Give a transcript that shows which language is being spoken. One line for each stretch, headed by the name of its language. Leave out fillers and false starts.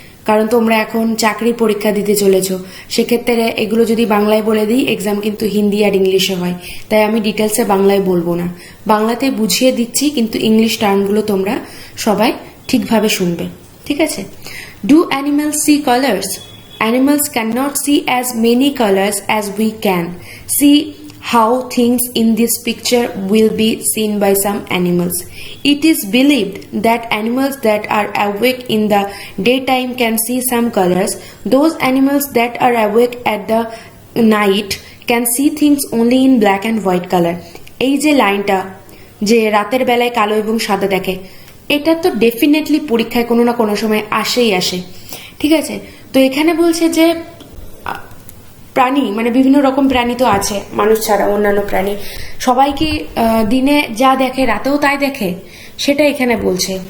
Bangla: কারণ তোমরা এখন চাকরির পরীক্ষা দিতে চলেছো, সেক্ষেত্রে এগুলো যদি বাংলায় বলে দিই এক্সাম কিন্তু হিন্দি আর ইংলিশে হয়, তাই আমি ডিটেলসে বাংলায় বলবো না, বাংলাতে বুঝিয়ে দিচ্ছি, কিন্তু ইংলিশ টার্মগুলো তোমরা সবাই ঠিকভাবে শুনবে, ঠিক আছে।
English: Do animals see colours? Animals cannot see as many colors as we can. See how things in this picture will be seen by some animals. It is believed that animals that are awake in the daytime can see some colors. Those animals that are awake at the night can see things only in black and white color.
Bangla: এই যে লাইনটা যে রাতের বেলায় কালো এবং সাদা দেখে, এটা তো ডেফিনেটলি পরীক্ষায় কোনো না কোনো সময় আসে, ঠিক আছে। তো এখানে বলছে যে প্রাণী বিভিন্ন রকম প্রাণী তো আছে, মানুষ ছাড়া অন্যান্য প্রাণী সবাই কি দিনে যা দেখে রাতেও তাই দেখে, সেটা এখানে বলছে।